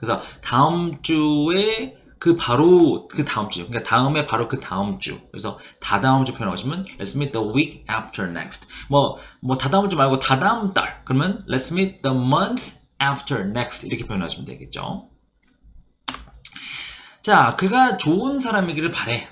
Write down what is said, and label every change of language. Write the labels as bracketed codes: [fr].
[ko] 그래서 다음 주에 바로 그 다음 주. 그러니까 다음에 바로 그 다음 주. 그래서 다다음 주 표현하시면 [en] Let's meet the week after next. [ko] 뭐 다다음 주 말고 다다음 달. [en] 그러면 Let's meet the month after next. [ko] 이렇게 표현하시면 되겠죠. 자, 그가 좋은 사람이기를 바래.